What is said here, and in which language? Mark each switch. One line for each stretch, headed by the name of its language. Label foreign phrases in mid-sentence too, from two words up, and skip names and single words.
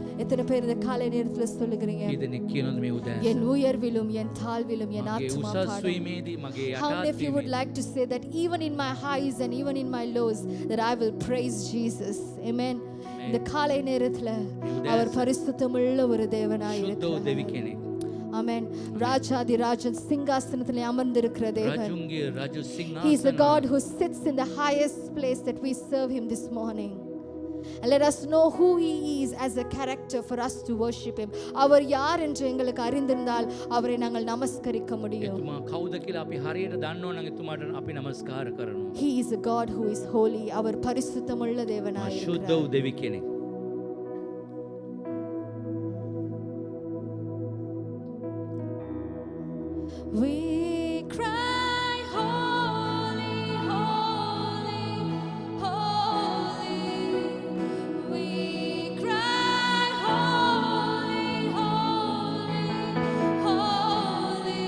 Tamil: எத்தனை பேர் இந்த காலை நேரத்துல சொல்லுகிறீங்க,
Sinhala: කීදෙනෙක් කියනවද මේ උදෑසන
Tamil: என் உயர்விலும் என் தாழ்விலும் என்
Sinhala: මගේ
Tamil: ஆத்மா
Sinhala: උසස්
Tamil: பாடும்.
Sinhala: වීමේදී මගේ
English: How many of you would
Sinhala: යටාත්වීමේදී
English: like to say that even in my highs and even in my lows that I will praise Jesus? Amen.
Tamil: இந்த காலை நேரத்துல அவர் பரிசுத்தமுள்ள ஒரு தேவனாய்
Sinhala: ශුද්ධ වූ දෙවි
Tamil: இருக்கிறார்.
Sinhala: කෙනෙක්
English: Amen.
Tamil: ராஜாதி ராஜன் சிங்காசனத்திலே அமர்ந்திருக்கிற தேவன்.
Sinhala: රජුන්ගේ රජු
English: He is the
Sinhala: සිංහාසන
English: God who sits in the highest place that we serve him this morning. And let us know who he is as a character for us to worship him.
Tamil: அவர் யார் என்று எங்களுக்கு அறிந்திருந்தால் அவரை நாங்கள் நமஸ்கரிக்க முடியும்.
Sinhala: එතුමා කවුද කියලා අපි හරියට දන්නෝ නම් එතුමාට අපි නමස්කාර කරනවා.
English: He is a God who is holy.
Tamil: அவர் பரிசுத்தமுள்ள தேவனாய்
Sinhala: ශුද්ධ
Tamil: இருக்கிறார்.
Sinhala: වූ දෙවි කෙනෙක්.
English: We cry holy, holy, holy. We cry holy, holy, holy.